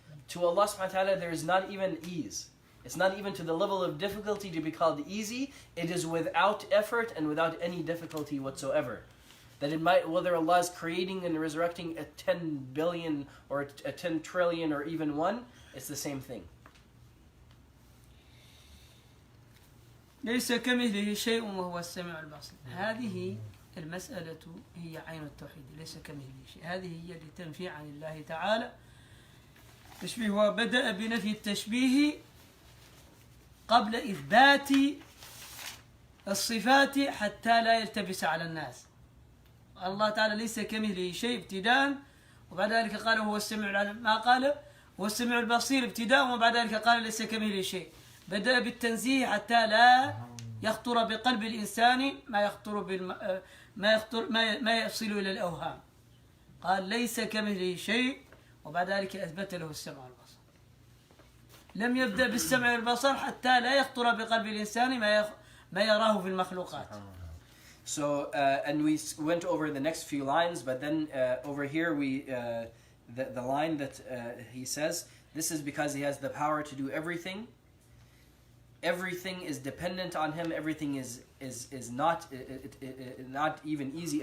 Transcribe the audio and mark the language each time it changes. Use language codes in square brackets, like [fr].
[en] To Allah subhanahu wa ta'ala there is not even ease. It's not even to the level of difficulty to be called easy. It is without effort and without any difficulty whatsoever. That it might, whether Allah is creating and resurrecting a 10 billion or a 10 trillion or even one, it's the same thing. [ar] ليس كمثله شيء وهو السميع البصير. هذه المسألة هي عين التوحيد، ليس كمثله شيء. هذه هي لتنفي عن الله تعالى تشبيه، وبدأ بنفي التشبيه قبل إثبات الصفات حتى لا يلتبس على الناس. الله تعالى ليس كمثله شيء ابتداء، وبعد ذلك قال هو السميع العليم، ما قال هو السميع البصير ابتداء وبعد ذلك قال ليس كمثله شيء. بدأ بالتنزيه حتى لا يخطر بقلب الإنسان ما يصل إلى الأوهام. قال ليس كمثله شيء وبعد ذلك أثبت له السمع والبصر. لم يبدأ بالسمع والبصر حتى لا يخطر بقلب الإنسان ما يراه في المخلوقات. [en] So and we went over the next few lines, but then over here we the line that he says, this is because he has the power to do everything. Everything is dependent on him. Everything is not even easy.